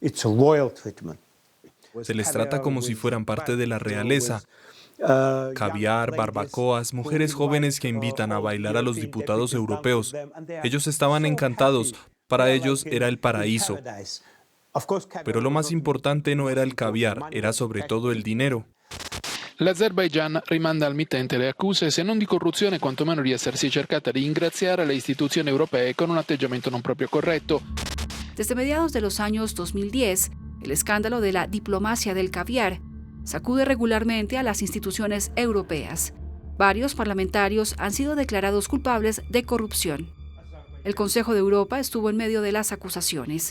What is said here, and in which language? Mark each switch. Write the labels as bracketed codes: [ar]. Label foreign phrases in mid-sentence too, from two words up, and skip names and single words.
[es] Se les trata como si fueran parte de la realeza. Caviar, barbacoas, mujeres jóvenes que invitan a bailar a los diputados europeos. Ellos estaban encantados. Para ellos era el paraíso. Pero lo más importante no era el caviar, era sobre todo el dinero. [it] L'Azerbaigian rimanda al mittente le accuse, se non di corruzione, quantomeno di essersi cercata di ingraziare le istituzioni europee con un atteggiamento non proprio corretto. [es] Desde mediados de los años 2010, el escándalo de la diplomacia del caviar sacude regularmente a las instituciones europeas. Varios parlamentarios han sido declarados culpables de corrupción. El Consejo de Europa estuvo en medio de las acusaciones.